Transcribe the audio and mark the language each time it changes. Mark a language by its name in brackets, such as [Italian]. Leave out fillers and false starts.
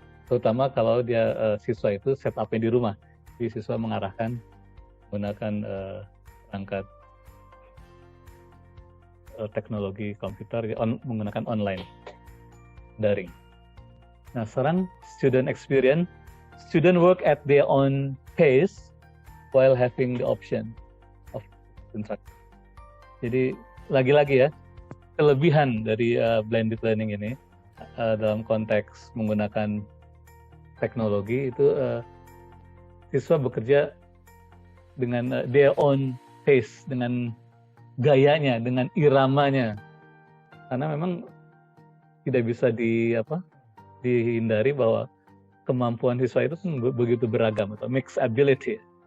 [Indonesian] terutama kalau dia siswa itu setupnya di rumah, jadi siswa mengarahkan menggunakan perangkat teknologi komputer menggunakan online daring. Nah sekarang [English] student experience, student work at their own pace while having the option of instruction. [Indonesian] Jadi lagi-lagi ya, kelebihan dari blended learning ini dalam konteks menggunakan teknologi itu siswa bekerja dengan [English] their own pace, [Indonesian] dengan gayanya, dengan iramanya, karena memang tidak bisa dihindari bahwa kemampuan siswa itu begitu beragam, atau [English] mixed ability.